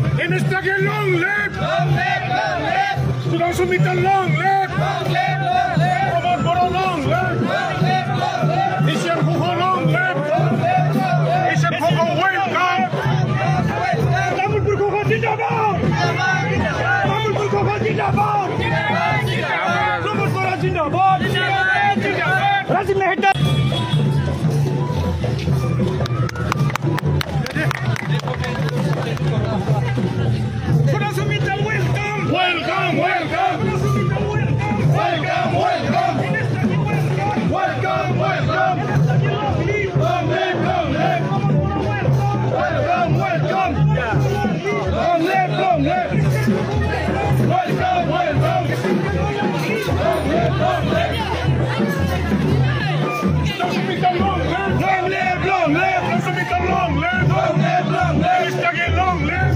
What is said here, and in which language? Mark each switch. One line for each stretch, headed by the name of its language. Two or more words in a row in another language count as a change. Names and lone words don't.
English: Minister get long live! Long live! Long live! Student Sumita long live! Long live! Long live! Robert Boro long live! Long live! Long live! Asian Koko long live! Long live! Long live! Asian Koko welcome! Tamilpur Koko Jindabad! Tamilpur Koko Jindabad! Robert Boro Jindabad! Razim Mehta! Welcome, welcome! Welcome, welcome! Welcome, welcome! Long live, long live! Welcome, welcome! Long live, long live! Welcome, welcome! Long live, long live! Long live, long live! Long live, long live! Long live, long live!